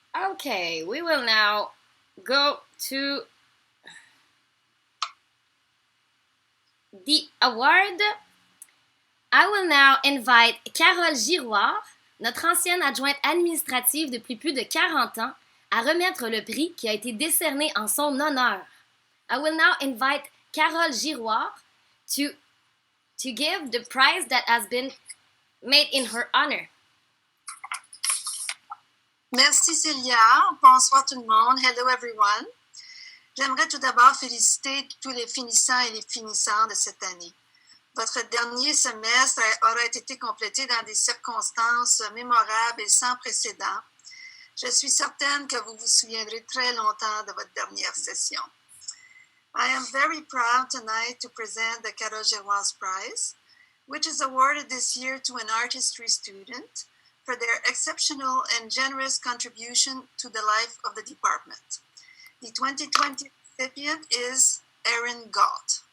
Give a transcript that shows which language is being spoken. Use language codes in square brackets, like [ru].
[en] Okay, we will now go to the award. I will now invite [fr] Carole Giroir, notre ancienne adjointe administrative depuis plus de 40 ans, à remettre le prix qui a été décerné en son honneur. [en] I will now invite Carole Giroir to give the prize that has been made in her honor. [fr] Merci Célia. Bonsoir tout le monde. [en] Hello everyone. [fr] J'aimerais tout d'abord féliciter tous les finissants et les finissantes de cette année. Votre dernier semestre aura été complété dans des circonstances mémorables et sans précédent. Je suis certaine que vous vous souviendrez très longtemps de votre dernière session. [en] I am very proud tonight to present the Carogeroise Prize, which is awarded this year to an artistry student for their exceptional and generous contribution to the life of the department. The 2020 recipient is Erin Galt.